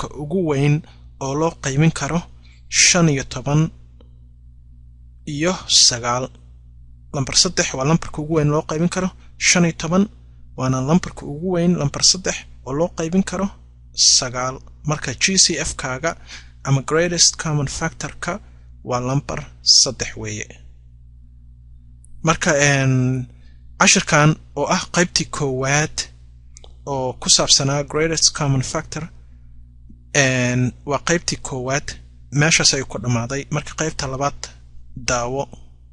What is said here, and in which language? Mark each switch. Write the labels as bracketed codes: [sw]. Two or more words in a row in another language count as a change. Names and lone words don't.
[so] ugu weyn oo loo qaybin karo 15 iyo 9 lambar 3 waa lambarka ugu weyn loo qaybin karo 15 waana lambarka ugu weyn lambar 3 oo loo qaybin karo 9 marka GCF-kaaga ama [en] greatest common factor- [so] ka waa lambar 3 weeye marka cashirkan oo ah qaybtii koowaad oo ku saabsanaa [en] greatest common factor [so] waa qaybtii koowaad meeshaas ay ku dhamaaday marka qaybta labaad daawo